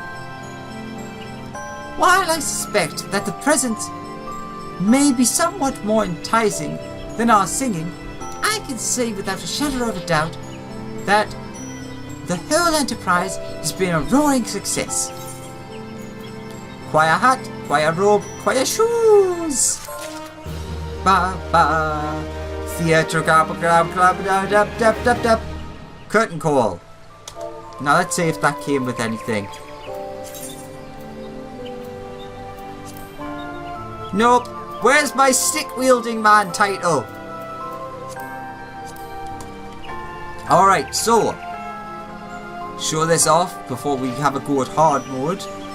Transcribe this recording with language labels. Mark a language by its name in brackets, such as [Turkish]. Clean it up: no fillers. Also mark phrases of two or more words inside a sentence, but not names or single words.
[English] While I suspect that the presents may be somewhat more enticing than our singing, I can say without a shadow of a doubt that the whole enterprise has been a roaring success. Choir hat, choir robe, choir shoes. Ba ba. Theatre club. Curtain call. Now let's see if that came with anything. Nope. Where's my stick wielding man title? Alright, so show this off before we have a go at hard mode.